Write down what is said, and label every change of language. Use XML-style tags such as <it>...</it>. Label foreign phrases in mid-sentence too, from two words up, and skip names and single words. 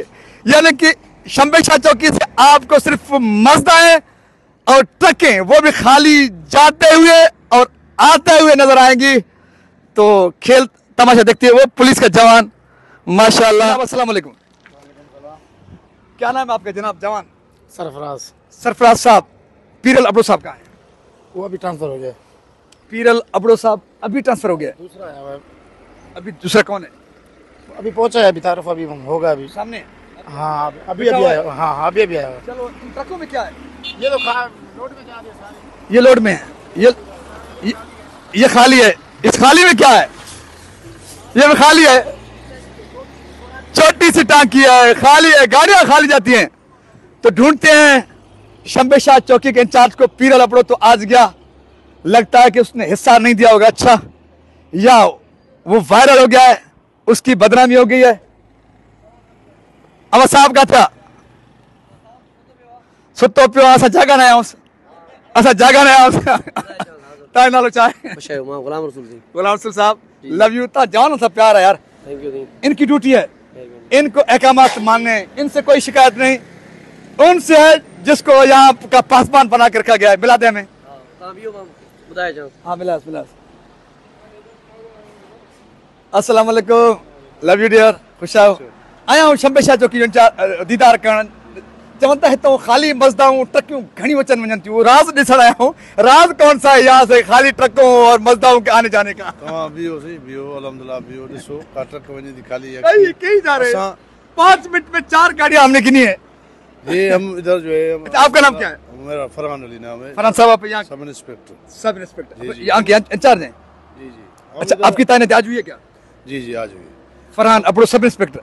<hi>यानी कि शंबे शाह चौकी से आपको सिर्फ मजदाएं और ट्रकें वो भी खाली जाते हुए और आते हुए नजर आएंगी। तो खेल तमाशा देखते हैं वो पुलिस का जवान, माशाल्लाह। अस्सलाम वालेकुम, क्या नाम है आपका जनाब जवान? सरफराज। सरफराज साहब, पीरल अबड़ो साहब कहाँ हैं? वो अभी ट्रांसफर हो गया। पीरल अबड़ो साहब अभी ट्रांसफर हो गया? दूसरा है अभी दूसरा कौन है? अभी पहुंचा है, अभी तारुफ अभी होगा अभी सामने। हाँ अभी आया। हाँ अभी आया। चलो, ट्रकों में क्या है? ये तो लोड में जा रही है सारी। ये लोड में है, ये खाली है, इस खाली में क्या है? ये भी खाली है, छोटी सी टांकी है, खाली है, गाड़ियां खाली जाती हैं। तो ढूंढते हैं शंबे शाह चौकी के इंचार्ज को। पीरा लपड़ो तो आज गया, लगता है कि उसने हिस्सा नहीं दिया होगा, अच्छा, या वो वायरल हो गया है, उसकी बदनामी हो गई है।</hi> <sd>अब साहब का था सुतो पियो असा जगह ना आउस, असा जगह ना आउस। ताई नालो चाहे</sd> <hi>गुलाम रसूल जी। गुलाम रसूल साहब,</hi> <en>love you.</en> <hi>ता जान सा प्यार है यार,</hi> <en>Thank you.</en> <hi>इनकी ड्यूटी है, इनको अहकामात मानने, इनसे कोई शिकायत नहीं, उनसे है जिसको यहाँ का पासबान बना के रखा गया है। मिला दे हमें, हाँ मिला मिला। अस्सलाम वालेकुम,</hi> <en>love you dear,</en> <hi>खुश आओ। आया हूँ शंबे शाह चौकी दीदार करण।</hi> <sd>चवंदा हितों खाली मज़दाऊं ट्रकियूं घणी वचन वञनि थियूं, राज़ ॾिसण</sd> <hi>आया हूँ। राज़ कौन सा है यहाँ से खाली ट्रकों और मज़दाऊं के आने जाने का?</hi> <sd>हाँ बियो सही बियो, अल्हम्दुलिल्लाह बियो। ॾिसो का ट्रक वञे थी खाली है,</sd> <hi>कहीं जा रहे हैं। 5 मिनट में 4 गाड़ियां हमने गिनी है। ये हम इधर जो है। अच्छा, आपका नाम क्या है? मेरा फरहान अली नाम है। फरहान साहब, आप यहाँ सब इंस्पेक्टर। सब इंस्पेक्टर यहाँ के इंचार्ज हैं? जी जी। अच्छा, आपकी तैनाती आज हुई है क्या? जी जी आज हुई। फरहान अबड़ो सब इंस्पेक्टर,</hi>